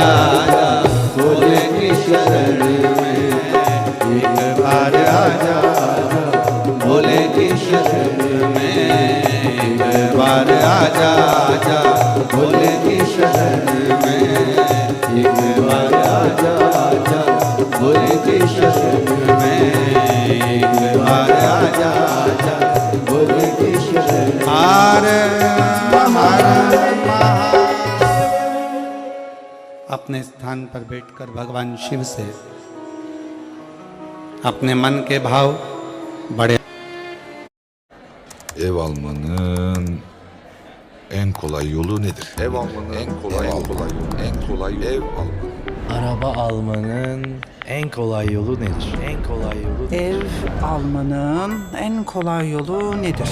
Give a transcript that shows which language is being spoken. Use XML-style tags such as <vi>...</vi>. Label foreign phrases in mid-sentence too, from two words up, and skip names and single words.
<hi>आजा भोले की शरण में, एक बार आजा भोले की शरण में, एक बार आजा आजा भोले की शरण में, एक बार आजा आजा भोले की शरण में, एक बार आजा आजा भोले की शरण में। हर हर अपने स्थान पर बैठकर भगवान शिव से अपने मन के भाव बड़े।</hi> <tr>Ev almanın en kolay yolu nedir? Ev almanın en kolay yolu ev almanın. Araba almanın en kolay yolu nedir? En kolay yolu Ev almanın en kolay yolu nedir?</tr>